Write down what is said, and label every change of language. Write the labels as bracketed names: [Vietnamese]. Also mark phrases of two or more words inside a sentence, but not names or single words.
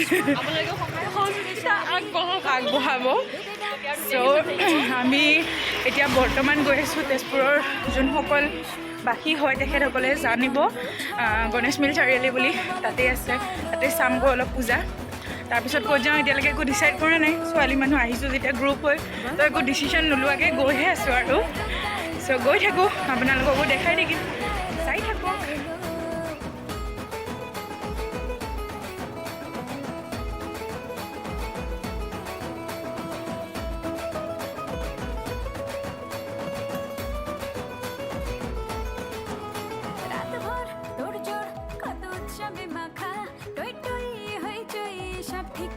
[Assamese] আগবঢ়াব চ' আমি এতিয়া বৰ্তমান গৈ আছোঁ তেজপুৰৰ যোনসকল বাকী হয় তেখেতসকলে জানিব গণেশ মিল চাৰিআলি বুলি তাতে আছে তাতে চামগৈ অলপ পূজা তাৰপিছত ক'ত যাওঁ এতিয়ালৈকে একো ডিচাইড কৰা নাই ছোৱালী মানুহ আহিছোঁ যেতিয়া গ্ৰুপ হৈ তো একো ডিচিশ্যন নোলোৱাকৈ গৈহে আছোঁ আৰু চ' গৈ থাকোঁ আপোনালোককো দেখাই থাকিম চাই থাকক [Bangla] রাতভর তোড়জোড় কত উৎসবে মাখা টই টই হইচই সব ঠিক